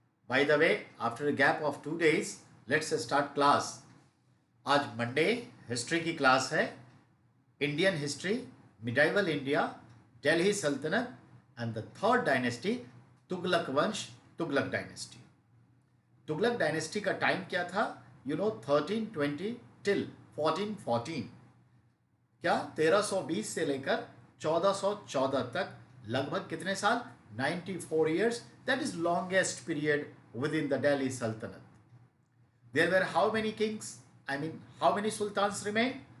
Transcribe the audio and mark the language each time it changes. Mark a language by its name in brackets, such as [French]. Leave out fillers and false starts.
[English] By the way, after a gap of 2 days, let's start class. [Hindi] आज Monday history की class है. Indian history, medieval India, Delhi सल्तनत and the third dynasty Tughlaq वंश, Tughlaq dynasty. Tughlaq dynasty का time क्या था? 1320 till 1414. क्या 1320 से लेकर 1414 तक लगभग कितने साल? [English] 94 years. That is longest period within the Delhi Sultanate. There were how many kings? I mean, how many sultans remained?